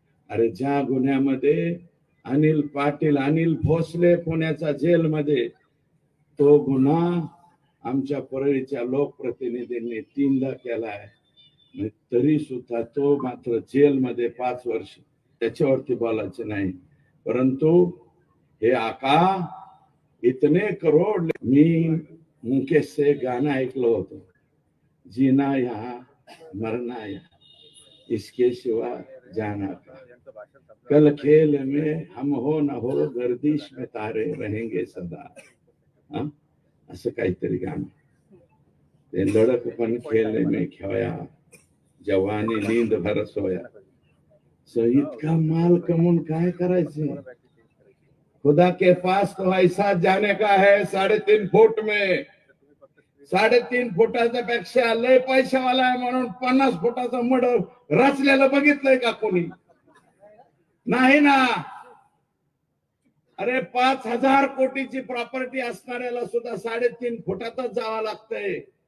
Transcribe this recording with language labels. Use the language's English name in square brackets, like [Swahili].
[Marathi] अरे ज्या गुन्ह्यामध्ये अनिल पाटील, अनिल भोसले पुण्याचा जेलमध्ये, तो गुन्हा आमच्या परळीच्या लोकप्रतिनिधींनी 3दा केलाय, तरी सुद्धा तो मात्र जेलमध्ये 5 वर्ष. त्याच्यावरती बोलायचं नाही. परंतु हे आका [Hindi] इतने करोड. [Marathi] मी मुकेश से गाणं ऐकलं होतं, [Hindi] जीना यहाँ मरना यहाँ, इसके सिवा जाना का, कल खेल में हम हो न हो, गर्दिश में तारे रहेंगे सदा. [Marathi] असं काहीतरी गाणं. [Hindi] ते लड़कपन खेल में खोया, जवानी नींद भर सोया. [Marathi] इतका माल कमवून काय करायचे. [Hindi] खुदा के पास तो ऐसा जाने का है 3.5 फुट में. [Marathi] 3.5 फुटाच्या पेक्षा लय पैशावाला आहे म्हणून 50 फुटाचं मड रचलेलं बघितलंय का कोणी? नाही ना. अरे 5,000 कोटीची प्रॉपर्टी असणाऱ्याला सुद्धा 3.5 फुटातच जावं लागतंय.